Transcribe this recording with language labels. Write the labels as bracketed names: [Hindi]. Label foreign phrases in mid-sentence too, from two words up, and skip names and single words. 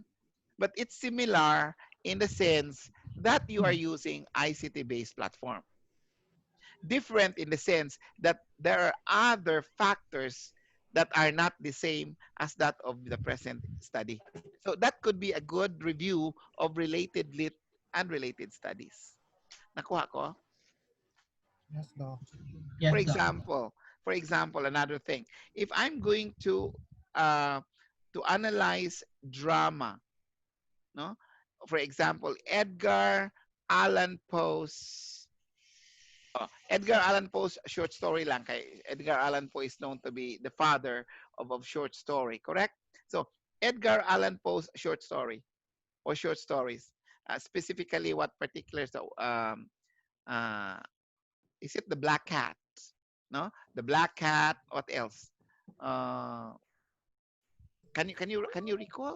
[English] But it's similar in the sense that you are using ICT-based platform. Different in the sense that there are other factors that are not the same as that of the present study. So that could be a good review of related lit and related studies. [Filipino] Nakuha ko? [English] Yes, Doc. For Yes, Doc. example, another thing. If I'm going uh, to analyze drama, no? For example, Allan Poe's Edgar Allan Poe's short story lang. Kay Edgar Allan Poe is known to be the father of short story, correct? So Edgar Allan Poe's short story or short stories, specifically what particulars? Uh, is it the Black Cat? No, the Black Cat. What else? Uh, can you recall?